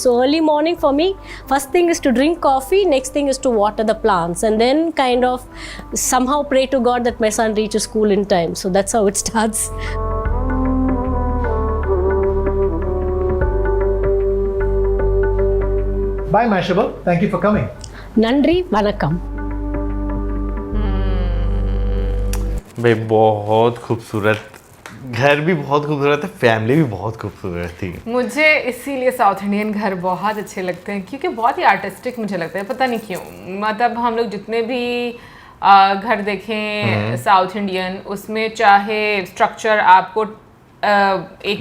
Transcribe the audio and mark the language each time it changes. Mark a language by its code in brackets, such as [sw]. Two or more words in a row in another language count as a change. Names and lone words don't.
[en] So early morning for me, first thing is to drink coffee, next thing is to water the plants, and then kind of somehow pray to God that my son reaches school in time. So that's how it starts. Bye, Mashable. Thank you for coming. [ta] நன்றி, வணக்கம். [hi] भाई बहुत खूबसूरत घर भी बहुत खूबसूरत है, फैमिली भी बहुत खूबसूरत थी। मुझे इसीलिए [en] South Indian [hi] घर बहुत अच्छे लगते हैं, क्योंकि बहुत ही आर्टिस्टिक मुझे लगता है, पता नहीं क्यों। मतलब हम लोग जितने भी घर देखें [en] South Indian, [hi] उसमें चाहे स्ट्रक्चर आपको एक